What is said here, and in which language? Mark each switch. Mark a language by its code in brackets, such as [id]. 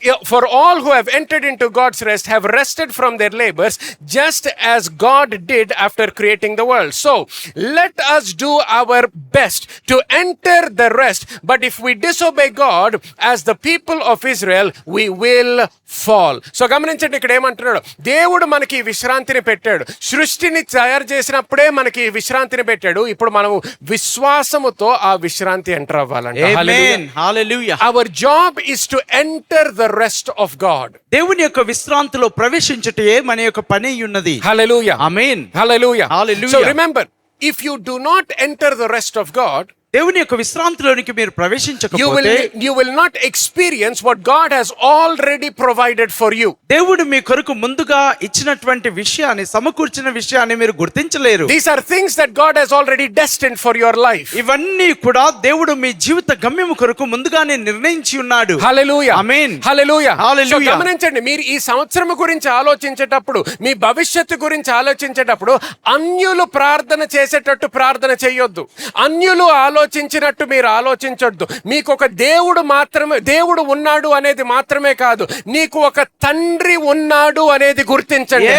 [en] For all who have entered into God's rest have rested from their labors, just as God did after creating the world. So let us do our best to enter the rest, but if we disobey God as the people of Israel, we will fall. [te] So గమనించండి, ఇక్కడ ఏమంటున్నాడు? దేవుడు మనకి విశ్రాంతిని పెట్టాడు, సృష్టిని తయారు చేసినప్పుడే మనకి విశ్రాంతిని పెట్టాడు. ఇప్పుడు మనము విశ్వాసముతో ఆ విశ్రాంతి enter అవ్వాలంట. Hallelujah. [en] Our job is to enter the rest of God. [te] దేవుని యొక్క విశ్రాంతిలో ప్రవేశించుటే మన యొక్క పని ఉన్నది. హల్లెలూయా, ఆమేన్. హల్లెలూయా, హల్లెలూయా. [en] So remember, if you do not enter the rest of God, [te] దేవుని యొక్క విశ్రాంతిలోనికి మీరు [en] you [te] ప్రవేశించకపోతే [en] will not experience what God has already provided for you. [te] దేవుడు మీ కొరకు ముందుగా ఇచ్చినటువంటి విషయాన్ని, సమకూర్చిన విషయాన్ని మీరు గుర్తించలేరు. [en] These are things that God has already destined for your life. [te] ఇవన్నీ కూడా దేవుడు మీ జీవిత గమ్యము కొరకు ముందుగానే నిర్ణయించి ఉన్నాడు. హల్లెలూయా, ఆమేన్, హల్లెలూయా, హల్లెలూయా. సో గమనించండి, మీరు ఈ సంవత్సరం గురించి ఆలోచించేటప్పుడు, మీ భవిష్యత్తు గురించి ఆలోచించేటప్పుడు అన్యులు ప్రార్థన చేసేటట్టు ప్రార్థన చేయొద్దు. అన్యులు ఆలోచించినట్టు మీరు ఆలోచించొద్దు. మీకు ఒక దేవుడు ఉన్నాడు అనేది మాత్రమే కాదు, నీకు ఒక తండ్రి ఉన్నాడు అనేది గుర్తించండి.